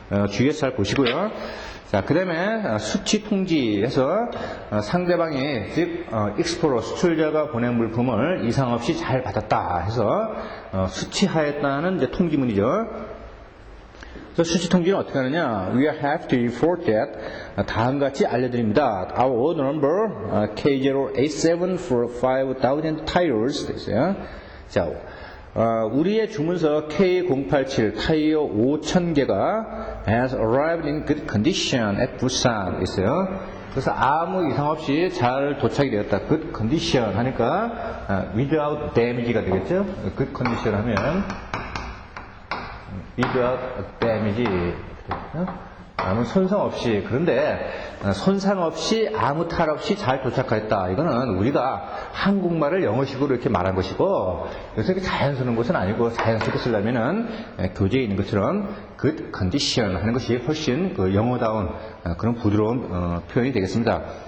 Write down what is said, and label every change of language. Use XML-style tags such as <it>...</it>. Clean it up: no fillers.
<ko>주의해서 잘 보시고요. 자, 그 다음에 수치 통지해서 상대방이 즉 익스포러 수출자가 보낸 물품을 이상 없이 잘 받았다 해서 수치하였다는 이제 통지문이죠. 수치 통지는 어떻게 하느냐?</ko> <en>We have to report that</en> <ko>다음과 같이 알려드립니다.</ko> <en>Our order number K087 for 5,000 tires</en> <ko>됐어요. 자, 우리의 주문서</ko> <en>K087</en> <ko>타이어 5,000개가</ko> <en>has arrived in good condition at Busan</en> <ko>있어요. 그래서 아무 이상 없이 잘 도착이 되었다. good condition 하니까</ko> <en>without damage</en> <ko>가 되겠죠. good condition 하면</ko> <en>without damage</en> <ko>아무 손상 없이 그런데 손상 없이 아무 탈 없이 잘 도착했다. 이거는 우리가 한국말을 영어식으로 이렇게 말한 것이고 그래서 이렇게 자연스러운 것은 아니고 자연스럽게 쓰려면은 교재에 있는 것처럼 good condition 하는 것이 훨씬 그 영어다운 그런 부드러운 표현이 되겠습니다.</ko>